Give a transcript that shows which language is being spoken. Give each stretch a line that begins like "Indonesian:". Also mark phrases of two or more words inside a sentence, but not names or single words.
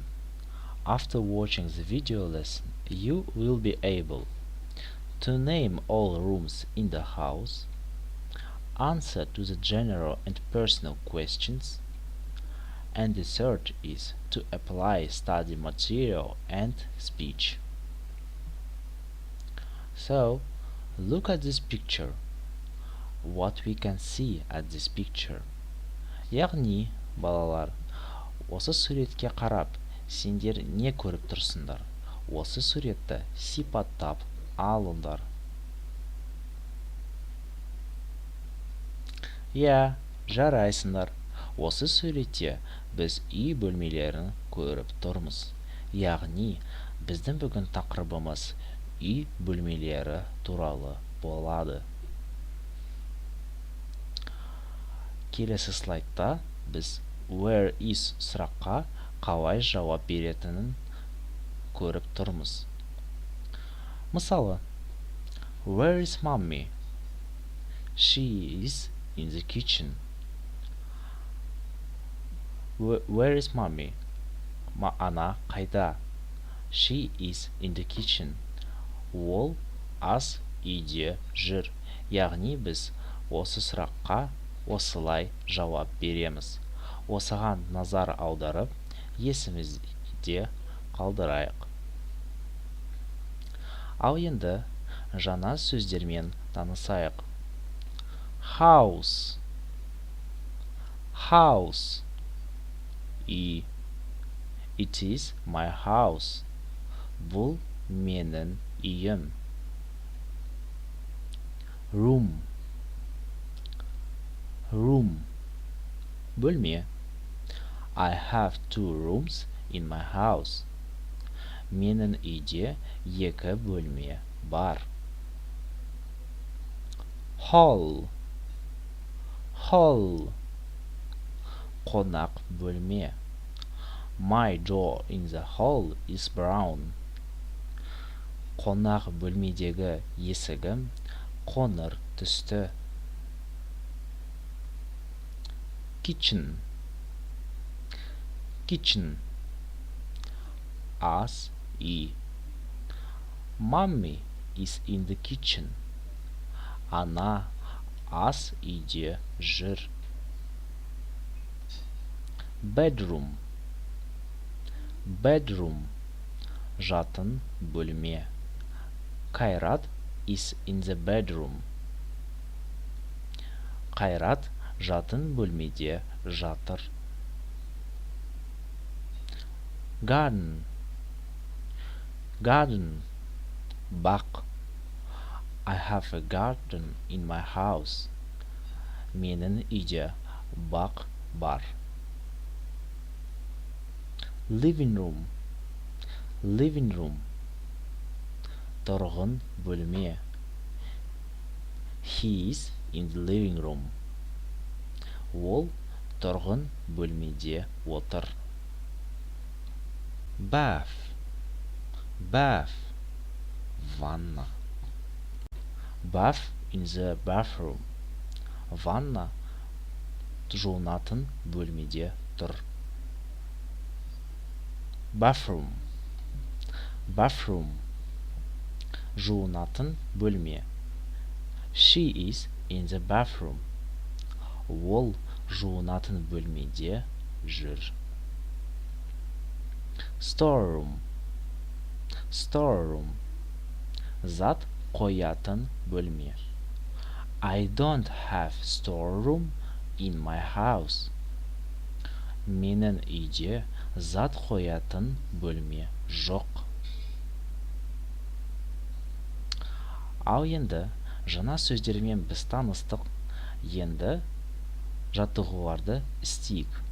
English: After watching the video lesson, you will be able to name all rooms in the house, answer to the general and personal questions, and the third is to apply study material and speech. So, look at this picture. What we can see at this picture.
Kazakh: Яғни, балалар, осы суретке қарап, сендер не көріп тұрсыңдар? Осы суретті сипаттап алыңдар. Жарайсыңдар. Осы суретте біз үй бөлмелерін көріп тұрмыз. Яғни, біздің бүгін тақырыбымыз үй бөлмелері туралы болады. Келесі слайдта біз
English: where is
Kazakh: сұраққа қалай жауап беретінін көріп тұрмыз. Мысалы,
English: where is mommy? She is in the kitchen. Where is mommy?
Kazakh: Ана қайда?
English: She is in the kitchen.
Kazakh: Ол ас үйде жүр. Яғни біз осы сұраққа осылай жауап береміз. Осыған назар аударып, есімізде қалдырайық. Ал енді жаңа сөздермен танысайық.
English: House. House. Үй. It is my house.
Kazakh: Бұл менің үйім. Room.
English: Room. Бөлме. I have 2 rooms in my house.
Kazakh: Менің үйде 2 бөлме бар.
English: Hall. Hall.
Kazakh: Қонақ бөлме.
English: My door in the hall is brown.
Kazakh: Қонақ бөлмедегі есігім қоңыр түсті.
English: Kitchen.
Kazakh: Kitchen. Ас үй.
English: Mommy is in the kitchen.
Kazakh: Ана ас үйде жүр.
English: Bedroom. Bedroom.
Kazakh: Жатын бөлме.
English: Қайрат is in the bedroom.
Kazakh: Қайрат жатын бөлмеде жатыр.
English: Garden. Garden. Бақ. I have a garden in my house.
Kazakh: Менің үйде бақ бар.
English: Living room. Living room.
Kazakh: Тұрғын бөлме.
English: He is in the living room.
Kazakh: Ол тұрғын бөлмеде отыр.
English: Bath. Bath.
Kazakh: Ванна.
English: Bath in the bathroom.
Kazakh: Ванна жуынатын бөлмеде тұр.
English: Bathroom. Bathroom.
Kazakh: Жуынатын бөлме.
English: She is in the bathroom.
Kazakh: Ол жуынатын бөлмеде жүр.
English: Storeroom. Storeroom.
Kazakh: Зат қоятын бөлме.
English: I don't have storeroom in my house.
Kazakh: Менің үйде зат қоятын бөлме жоқ. Ал енді жаңа сөздермен біз таныстық. Енді жаттығуларды істейік.